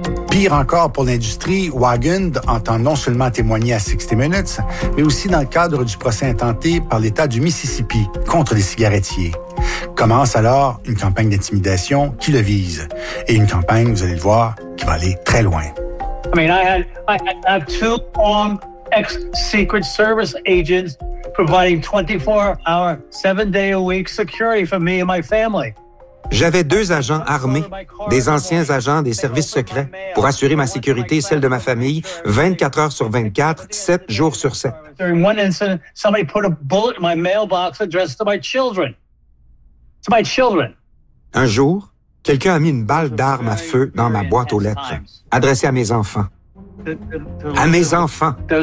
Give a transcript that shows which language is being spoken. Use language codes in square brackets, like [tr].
[fr] Pire encore pour l'industrie, Waugand entend non seulement témoigner à 60 Minutes, mais aussi dans le cadre du procès intenté par l'État du Mississippi contre les cigarettiers. Commence alors une campagne d'intimidation qui le vise. Et une campagne, vous allez le voir, qui va aller très loin. [en] I mean, I have two long ex-Secret Service agents providing 24-hour, 7-day-a-week security for me and my family. [fr] J'avais deux agents armés, des anciens agents des services secrets, pour assurer ma sécurité et celle de ma famille, 24 heures sur 24, 7 jours sur 7. [en] During one incident, somebody put a bullet in my mailbox addressed to my children. To my children. [fr] Un jour, quelqu'un a mis une balle d'arme à feu dans ma boîte aux lettres, adressée à mes enfants. À mes enfants.